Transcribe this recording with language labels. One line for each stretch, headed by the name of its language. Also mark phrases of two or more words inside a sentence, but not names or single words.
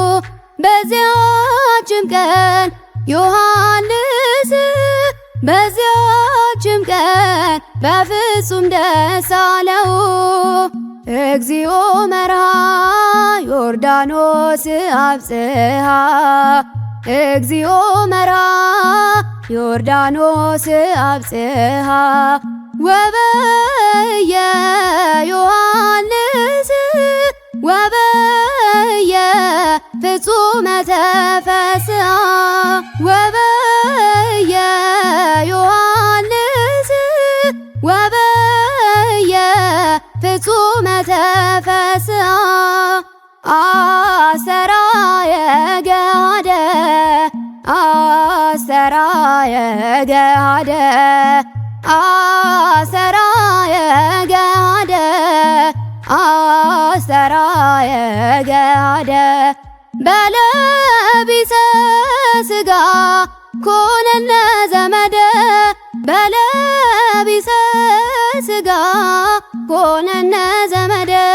Amharic: በዚያችም ቀን ዮሐንስ በዚያችም ቀን በፍጹም ደስ አለው።
Geez: እግዚኦ መርሃ ዮርዳኖስ አብጽሐ እግዚኦ መርሃ ዮርዳኖስ አብጽሐ ወበየ ዮሐንስ ወበየ ፍጹመ ተፈስሐ ወበየ ዮሐንስ ወበየ ፍጹመ ተፈስሐ አሰራየ ገሃደ አሰራየ ገሃደ አሰራየ ገሃደ አሰራየ ገሃደ በለቢሰ ሥጋ ኮነነ ዘመደ በለቢሰ ሥጋ ኮነነ ዘመደ